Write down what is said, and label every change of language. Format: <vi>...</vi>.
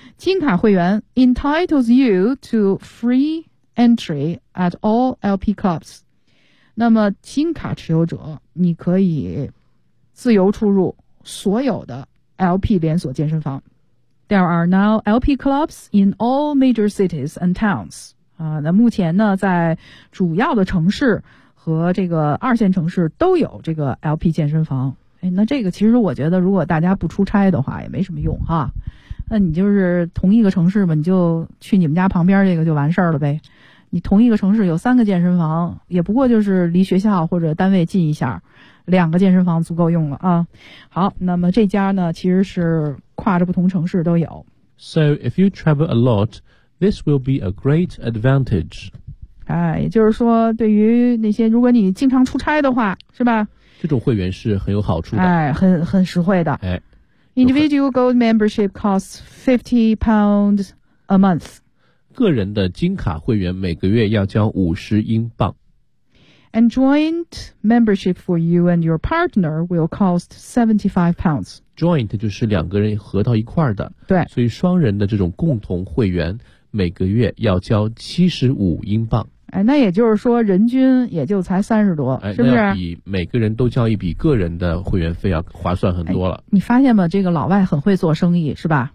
<en>金卡会员 entitles you to free entry at all LP clubs.</en> <zh>那么金卡持有者，你可以自由出入所有的 LP 连锁健身房。</zh> <en>There are now LP clubs in all major cities and towns.</en> <zh>啊，那目前呢，在主要的城市和这个二线城市都有这个 LP 健身房。哎，那这个其实我觉得如果大家不出差的话也没什么用哈，那你就是同一个城市嘛，你就去你们家旁边这个就完事儿了呗，你同一个城市有三个健身房，也不过就是离学校或者单位近一下，两个健身房足够用了啊。好，那么这家呢其实是跨着不同城市都有。</zh> <en>So if you travel a lot, this will be a great advantage.</en> <zh>哎，也就是说对于那些如果你经常出差的话是吧，这种会员是很有好处的，哎，很实惠的。哎</zh> <en>，Individual Gold Membership costs £50 a month。</en> <zh>个人的金卡会员每个月要交50英镑。</zh> <en>And joint membership for you and your partner will cost £75。</en> <zh>Joint 就是两个人合到一块儿的，对，所以双人的这种共同会员每个月要交75英镑。哎，那也就是说人均也就才30多、哎、是不是，那要比每个人都交一笔个人的会员费要划算很多了、哎、你发现吗，这个老外很会做生意是吧，</zh>